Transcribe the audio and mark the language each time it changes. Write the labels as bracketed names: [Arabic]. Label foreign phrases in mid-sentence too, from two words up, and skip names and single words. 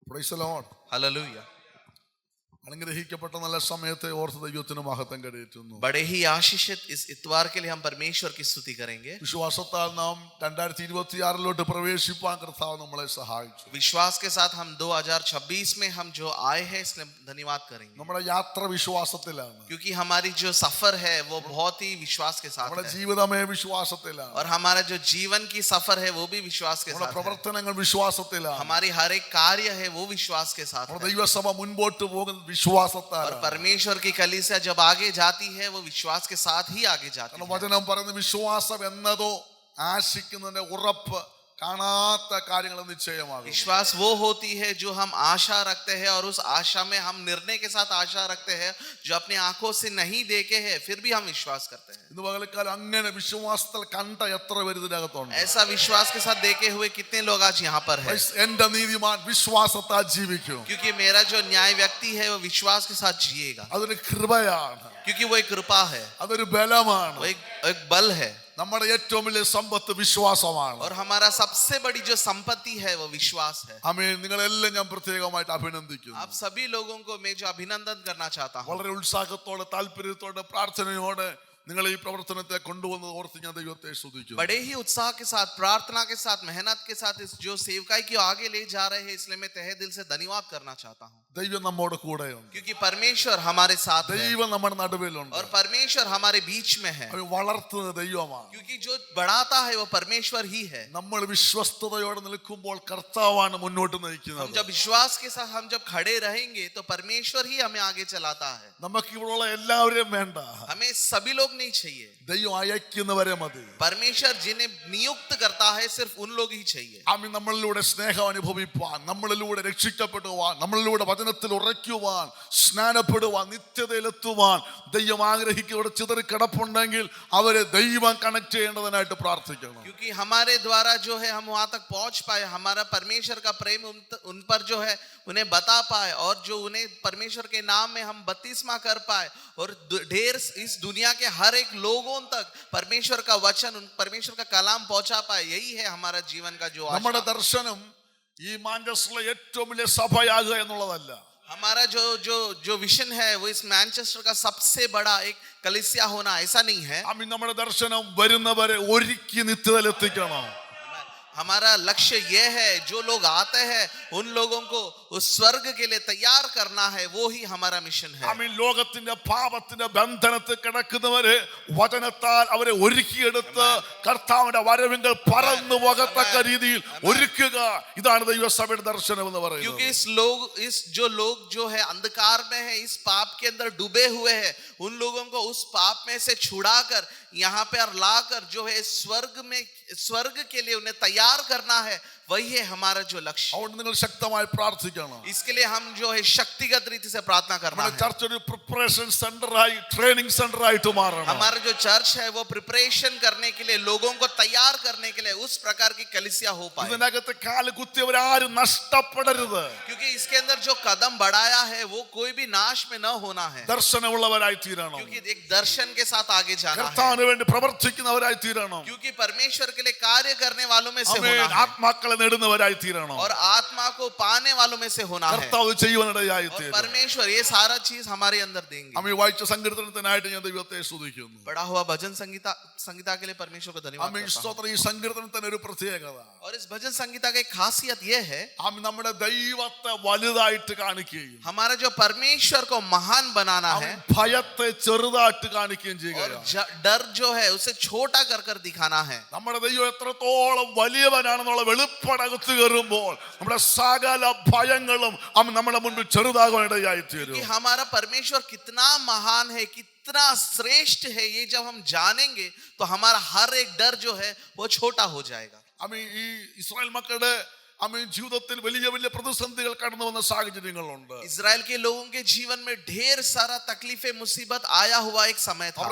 [English] Praise the Lord. [Hindi] हालेलुया। [Malayalam] അനുഗ്രഹിക്കപ്പെട്ട നല്ല സമയത്തെ ഓർത്ത് ദൈവത്തിന് മഹത്വം കരയേറ്റുന്നു. [Hindi] बड़े ही आशीषित इस इतवार के लिए हम परमेश्वर की स्तुति करेंगे। [Malayalam] വിശ്വാസത്താൽ നാം 2026 പ്രവേശിപ്പാൻ കർത്താവ് നമ്മളെ സഹായിച്ചു. [Hindi] विश्वास के साथ हम 2026 में हम जो आए हैं इसलिए धन्यवाद करेंगे। [Malayalam] നമ്മുടെ യാത്ര വിശ്വാസത്തിലാണ്. [Hindi] क्योंकि हमारी जो सफर है वो बहुत ही विश्वास के साथ [Malayalam] നമ്മുടെ [Hindi] है [Malayalam] ജീവിതമേ വിശ്വാസത്തിലാണ്. [Hindi] और हमारा जो जीवन की सफर है वो भी विश्वास के [Malayalam] നമ്മുടെ [Hindi] साथ है। [Malayalam] പ്രവർത്തനങ്ങൾ വിശ്വാസത്തിലാണ്. [Hindi] हमारी हर एक कार्य है वो विश्वास के साथ [Malayalam] നമ്മുടെ [Hindi] है। [Malayalam] ദൈവസഭ മുൻപോട്ട് പോകുന്നത് [Hindi] और [Malayalam] വിശ്വാസത്താലാണ്. [Hindi] परमेश्वर की कलीसिया जब आगे जाती है वो विश्वास के साथ ही आगे जाती [Malayalam] കാരണം [Hindi] है। [Malayalam] വചനം പറയുന്ന വിശ്വാസം എന്നതോ ആശിക്കുന്നതിന്റെ ഉറപ്പ്, കാണാത്ത കാര്യങ്ങൾ നിശ്ചയമാകും. [Hindi] विश्वास वो होती है जो हम आशा रखते हैं और उस आशा में हम निर्णय के साथ आशा रखते हैं जो अपनी आंखों से नहीं देखे हैं फिर भी हम विश्वास करते हैं। [Malayalam] ഇന്ന് പകൽക്കാലം അങ്ങനെ വിശ്വാസത്തിൽ കണ്ട എത്ര പേര് ഇതിനകത്തുണ്ട്? [Hindi] ऐसा विश्वास के साथ देखे हुए कितने लोग आज यहाँ पर है? [Malayalam] എന്റെ നീതിമാൻ വിശ്വാസത്താൽ ജീവിക്കും. [Hindi] क्योंकि मेरा जो न्याय व्यक्ति है वो विश्वास के साथ जिएगा। [Malayalam] അതൊരു കൃപയാണ്, [Hindi] क्योंकि वो एक कृपा है, [Malayalam] അതൊരു ബലമാണ്. [Hindi] वो एक बल है। [Malayalam] നമ്മുടെ ഏറ്റവും വലിയ സമ്പത്ത് വിശ്വാസമാണ്. [Hindi] और हमारा सबसे बड़ी जो संपत्ति है वो विश्वास है। [Malayalam] ആമേൻ. നിങ്ങളെല്ലാം ഞാൻ പ്രത്യേകമായിട്ട് അഭിനന്ദിക്കുന്നു. [Hindi] आप सभी लोगों को मैं जो अभिनंदन करना चाहता हूँ, [Malayalam] വളരെ ഉത്സാഹത്തോടെ താല്പര്യത്തോടെ പ്രാർത്ഥനയോടെ നിങ്ങൾ ഈ പ്രവർത്തനത്തെ കൊണ്ടുവന്നത് ഓർത്ത് ഞാൻ ദൈവത്തെ സ്തുതിക്കുന്നു. [Hindi] बड़े ही उत्साह के साथ, प्रार्थना के साथ, मेहनत के साथ इस जो सेवकाई की आगे ले जा रहे हैं इसलिए मैं तहे दिल से धन्यवाद करना चाहता हूँ। [Malayalam] ദൈവം നമ്മോട് കൂടെയുണ്ട്. [Hindi] क्योंकि परमेश्वर हमारे साथ है [Malayalam] ദൈവം നമ്മുടെ നടുവിലുണ്ട്. [Hindi] और परमेश्वर हमारे बीच में है। [Malayalam] അവൻ വളർത്തുന്ന ദൈവമാണ്. [Hindi] क्योंकि जो बढ़ाता है वो परमेश्वर ही है। [Malayalam] നമ്മൾ വിശ്വസ്തയോടെ നിൽക്കുമ്പോൾ കർത്താവാണ് മുന്നോട്ട് [Hindi] हम [Malayalam] നയിക്കുന്നത്. [Hindi] जब विश्वास के साथ हम जब खड़े रहेंगे तो परमेश्वर ही हमें आगे चलाता है। [Malayalam] നമുക്ക് ഇവിടെയുള്ള എല്ലാവരെയും വേണ്ട, [Hindi] हमें सभी लोग नहीं चाहिए। [Malayalam] ദൈവം അയക്കുന്നവരെ മതി. [Hindi] परमेश्वर जिन्हें नियुक्त करता है सिर्फ उन लोग ही चाहिए। [Malayalam] ആമേൻ. നമ്മളിലൂടെ സ്നേഹം അനുഭവിപ്പാൻ, നമ്മളിലൂടെ രക്ഷിക്കപ്പെടുവാൻ, നമ്മളിലൂടെ വചനത്തിൽ ഉറയ്ക്കുവാൻ, സ്നാനപ്പെടുവാൻ, നിത്യതയിലെത്തുവാൻ ദൈവം ആഗ്രഹിക്കുന്നവർ ചിതറി കിടപ്പുണ്ടെങ്കിൽ അവരെ ദൈവം കണക്ട് ചെയ്യേണ്ടതിനായിട്ട് പ്രാർത്ഥിക്കണം. [Hindi] क्योंकि हमारे द्वारा जो है हम वहां तक पहुंच पाए, हमारा परमेश्वर का प्रेम उन पर जो है उन्हें बता पाए और जो उन्हें परमेश्वर के नाम में हम बपतिस्मा कर पाए और ढेर इस दुनिया के हर एक लोगों तक परमेश्वर का वचन, परमेश्वर का कलाम पहुंचा पाए, यही है हमारा जीवन का जो [Malayalam] നമ്മുടെ [Hindi] आशा। [Malayalam] ദർശനം ഈ മാഞ്ചസ്റ്ററിലെ ഏറ്റവും വലിയ സഭയാകുക എന്നുള്ളതല്ല. [Hindi] हमारा जो जो जो विजन है वो इस मैनचेस्टर का सबसे बड़ा एक कलीसिया होना, ऐसा नहीं है। [Malayalam] ആമേൻ. നമ്മുടെ ദർശനം വരുന്നവരെ ഒരുക്കി നിത്യതയിലെത്തിക്കണം. [Hindi] हमारा लक्ष्य यह है जो लोग आते हैं उन लोगों को उस स्वर्ग के लिए तैयार करना है, वो ही हमारा मिशन है। [Malayalam] ആമേൻ. ലോകത്തിന്റെ പാപത്തിന്റെ ബന്ധനത്തിൽ കിടക്കുന്നവരെ വചനത്താൽ അവരെ ഒരുക്കിയെടുത്ത് കർത്താവിന്റെ വരവിങ്കൽ പറന്നു പോകത്തക്ക രീതിയിൽ ഒരുക്കുക. ഇതാണ് ദൈവസഭയുടെ ദർശനം എന്ന് പറയുന്നത്. [Hindi] क्योंकि इस जो लोग जो है अंधकार में है, इस पाप के अंदर डूबे हुए हैं, उन लोगों को उस पाप में से छुड़ाकर यहाँ पे लाकर जो है स्वर्ग के लिए उन्हें तैयार करना है, वही है हमारा जो लक्ष्य। [Malayalam] അതുകൊണ്ട് നിങ്ങൾ ശക്തമായി പ്രാർത്ഥിക്കണം. [Hindi] इसके लिए हम जो है शक्तिगत रीति से प्रार्थना करना [Malayalam] നമ്മുടെ [Hindi] है। [Malayalam] ചർച്ച് ഒരു [English] preparation centre, training centre [Malayalam] മാറണം. [Hindi] हमारा जो चर्च है वो प्रिपरेशन करने के लिए, लोगों को तैयार करने के लिए उस प्रकार की कलीसिया हो पाए। [Malayalam] ഇതിനകത്ത് കാല് കുത്തിയവരാരും നഷ്ടപ്പെടരുത്. [Hindi] क्योंकि इसके अंदर जो कदम बढ़ाया है वो कोई भी नाश में न होना है। [Malayalam] ദർശനമുള്ളവരായി തീരണം. [Hindi] क्योंकि एक दर्शन के साथ आगे जाना है। [Malayalam] കർത്താവിന് വേണ്ടി പ്രവർത്തിക്കുന്നവരായി തീരണം. [Hindi] क्योंकि परमेश्वर के लिए कार्य करने वालों में से [Malayalam] ആമേൻ. [Hindi] होना है [Malayalam] ആത്മാക്കളെ നേടുന്നവരായി തീരണം. [Hindi] और आत्मा को पाने वालों में से होना है। [Malayalam] കർത്താവ് ചെയ്യുവാനിടയായി [Hindi] और [Malayalam] തീരണം. [Hindi] परमेश्वर ये सारा चीज हमारे अंदर देंगे। [Malayalam] ആമേൻ. വായിച്ച സങ്കീർത്തനത്തിനായിട്ട് ഞാൻ ദൈവത്തെ സ്തുതിക്കുന്നു. [Hindi] बढ़ा हुआ भजन संगीता के लिए परमेश्वर को धन्यवाद [Malayalam] ആമേൻ. [Hindi] करता हूं। [Malayalam] സ്തോത്രം. ഈ സങ്കീർത്തനത്തിന് ഒരു പ്രത്യേകത, [Hindi] और इस भजन संगीता की खासियत ये है, [Malayalam] ആമേൻ, നമ്മുടെ ദൈവത്തെ വലുതായിട്ട് കാണിക്കുകയും [Hindi] हमारा जो परमेश्वर को महान बनाना है [Malayalam] ആമേൻ, ഭയത്തെ ചെറുതായിട്ട് കാണിക്കുകയും [Hindi] और [Malayalam] ചെയ്യുക. [Hindi] डर जो है उसे छोटा कर कर दिखाना है। [Malayalam] നമ്മുടെ ദൈവം എത്രത്തോളം വലിയവനാണെന്നുള്ള വെളിപ്പാടകത്ത് കയറുമ്പോൾ നമ്മുടെ സകല ഭയങ്ങളും നമ്മുടെ മുൻപിൽ ചെറുതാകാനിടയായി തീരും. [Hindi] कि हमारा परमेश्वर कितना महान है, कितना श्रेष्ठ है, ये जब हम जानेंगे तो हमारा हर एक डर जो है वो छोटा हो जाएगा। [Malayalam] ആമേൻ. ഈ ഇസ്രായേൽ മക്കളുടെ ആമേൻ ജീവിതത്തിൽ വലിയ വലിയ പ്രതിസന്ധികൾ കടന്നു വന്ന സാഹചര്യങ്ങളുണ്ട്. [Hindi] इजराइल के लोगों के जीवन में ढेर सारा तकलीफें, मुसीबत आया हुआ एक समय था।